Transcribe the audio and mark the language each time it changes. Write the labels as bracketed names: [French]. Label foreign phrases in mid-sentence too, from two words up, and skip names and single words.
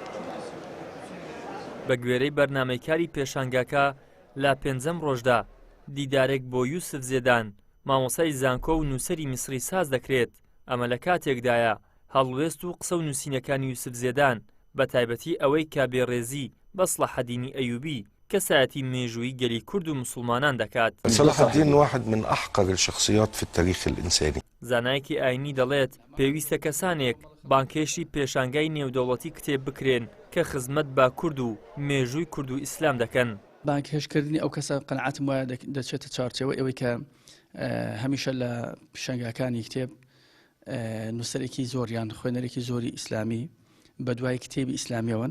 [Central Kurdish] بە گوێرەی بەرنامەیکاری پێشانگاکە لە 5ەم ڕۆژدا دیدارێک بۆ یوسف زێدان مامۆسای زانکۆ و نووسەری میسری ساز دەکرێت. ئەمە لە کاتێکدایە هەڵوێست و قسە و نووسینەکانی یوسف زێدان بە تایبەتی ئەوەی کە بێڕێزی بە سڵاحەدینی ئەیوبی کەسایەتی مێژووی گەلی کورد و مسلمانان دەکات. [Arabic] صلاح الدين واحد من أحقر الشخصيات في التاريخ الإنساني. [Central Kurdish] زانایەکی ئاینی دەڵێت پێویستە کەسانێک بانکێشی پێشانگای نێودەوڵەتی کتێب بکرێن کە خزمەت با کورد و مێژووی کورد و ئیسلام دەکەن. بانکێشکردنی ئەو کەسە قەنەعەتم وایە دەچێتە چارچەوە ئەوەی کە هەمیشە لە پێشانگاکانی کتێب نووسەرێکی زۆریان خوێنەرێکی زۆری ئیسلامی بە دوای کتێبی ئیسلامیەوەن.